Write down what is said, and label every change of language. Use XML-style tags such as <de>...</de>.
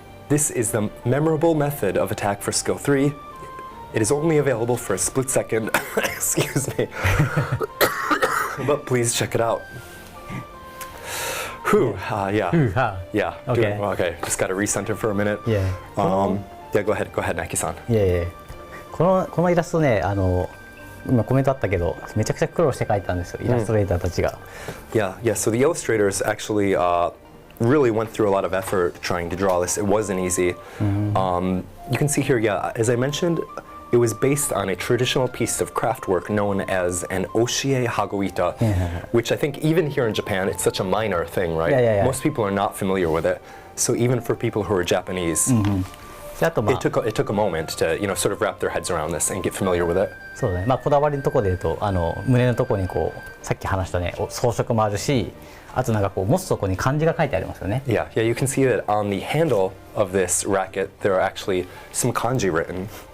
<en>This is the memorable method of attack for skill 3. It is only available for a split second. Excuse me. But please check it out. Yeah. Yeah. Okay. Okay. Just got to recenter for a minute. Yeah. Yeah. Go ahead, Naki-san. Yeah.</en> <ja>このイラストね、今コメントあったけどめちゃくちゃ苦労して描いたんですよ、イラストレーターたちが。</ja> <en>Yeah, so the illustrators actually really went through a lot of effort trying to draw this. It wasn't easy. You can see here, yeah, as I mentioned, it was based on a traditional piece of craft work known as an oshie hagoita, which I think even here in Japan, it's such a minor thing, right? Yeah. Most people are not familiar with it. So even for people who are Japanese,</en> <ja>であと</ja> <en>it took a moment to sort of wrap their heads around this and get familiar with it.</en> <ja>そうだね、こだわりのところで言うと胸のところにこうさっき話したね装飾もあるし、あとなんかこう持つところに漢字が書いてありますよね。</ja> <en>Yeah, you can see that on the handle of this racket, there are actually some kanji written.</en>